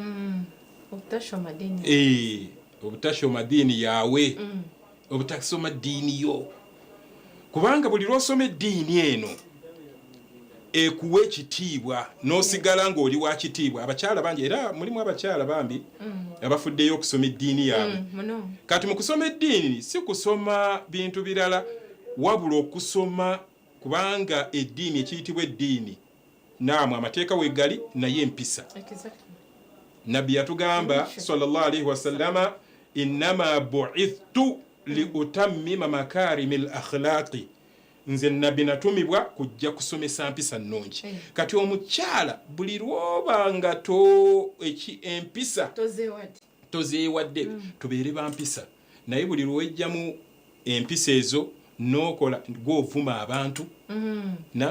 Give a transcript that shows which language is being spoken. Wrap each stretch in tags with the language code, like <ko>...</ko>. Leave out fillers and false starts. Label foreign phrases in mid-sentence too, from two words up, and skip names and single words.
<lg>obutashoma ddiini yawe obutasoma ddiini yo kubanga buli lw'osoma eddiini eno ekuwa ekitiibwa n'osigala ng'oli wa kitiibwa abakyala bangi era mulimu abakyala bambi abafuddeyo okusoma eddiini yaabwe kati mu kusoma eddiini si kusoma bintu birala wabula okusoma kubanga eddiini ekiyitibwa eddiini naamwe amateeka wegali naye empisa nabbi yatugamba</lg> <ar>صلى الله عليه وسلم إنما بعثت لأتمم مكارم الأخلاق</ar> <lg>nze nabbi natumibwa kujja kusomesa mpisa nnungi kati omukyala buli lw'obanga empisa tozeewadde tubeere ba mpisa naye buli lw'ojjamu empisa ezo n'okola gw'ovuma abantu na</lg>